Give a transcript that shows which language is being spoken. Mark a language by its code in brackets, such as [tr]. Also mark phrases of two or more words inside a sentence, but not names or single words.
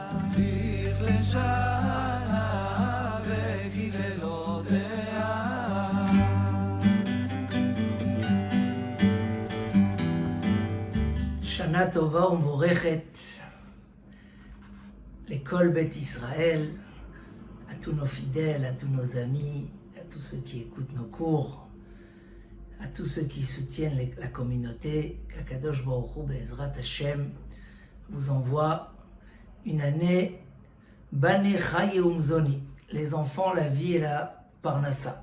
[he] להעביר לשנה וקללותיה. שנה טובה ומבורכת לכל בית ישראל, [fr] à tous nos fidèles, à tous nos amis, à tous ceux qui écoutent nos cours, à tous ceux qui soutiennent la communauté, qu' [he] הקדוש ברוך הוא בעזרת השם [fr] vous envoie une année [he] בני חיי ומזוני, [fr] les enfants, la vie et la Parnassa.